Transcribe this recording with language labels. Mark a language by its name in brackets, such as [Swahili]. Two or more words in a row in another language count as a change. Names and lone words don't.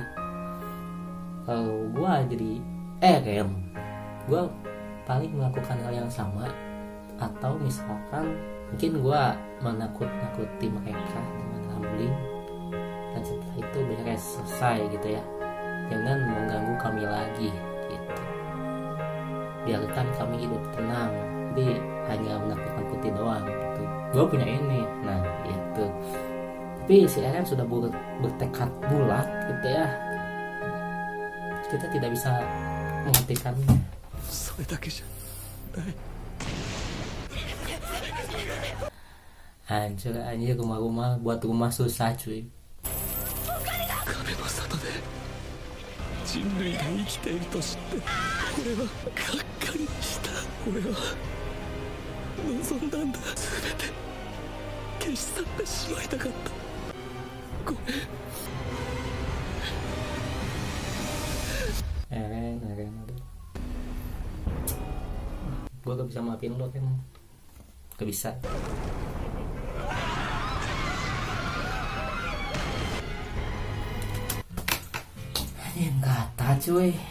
[Indonesian] Kalau gua jadi Eren, gua paling melakukan hal yang sama, atau misalkan mungkin gua menakut-nakuti mereka dengan gambling, dan setelah itu beres, selesai gitu ya, jangan mengganggu kami lagi gitu, biarkan kami hidup tenang. Jadi hanya menakut-nakuti doang gitu. Gue punya ini, nah gitu. Tapi si Eren sudah bertekad bulat gitu ya, kita tidak bisa menghentikannya. [Japanese] それだけじゃない。 Hancur aja rumah-rumah, buat rumah susah cuy. 壁の里で人類が生きていると知って俺はがっかりした。俺は望んだんだ。全て消し去ってしまいたかった。ごめん。 [Indonesian] Eren aduh. Gue gak bisa maafin lo kan, gak bisa. Anjing kata cuy.